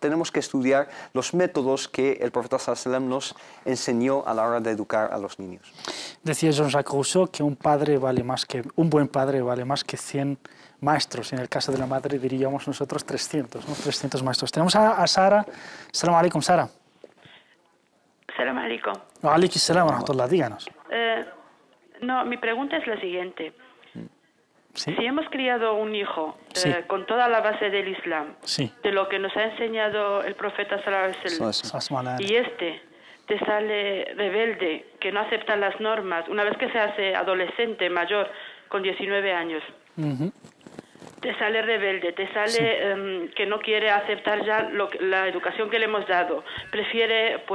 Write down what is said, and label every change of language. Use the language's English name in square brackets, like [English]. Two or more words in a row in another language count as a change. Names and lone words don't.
[Spanish] Tenemos que estudiar los métodos que el profeta [Arabic] صلى الله عليه وسلم [Spanish] nos enseñó a la hora de educar a los niños. Decía Jean-Jacques Rousseau que un buen padre vale más que 100 maestros. En el caso de la madre diríamos nosotros 300, ¿no? 300 maestros. Tenemos a Sara. [Arabic] سلام عليكم, Sara. سلام عليكم. وعليكم السلام ورحمة الله, [Spanish] díganos. No, mi pregunta es la siguiente. ¿Sí? Si hemos criado un hijo sí. Con toda la base del Islam, sí. de lo que nos ha enseñado el profeta [Arabic] صلى الله عليه وسلم, [Spanish] y te sale rebelde, que no acepta las normas, una vez que se hace adolescente, mayor, con 19 años, te sale rebelde, te sale que no quiere aceptar ya la educación que le hemos dado, prefiere, pues...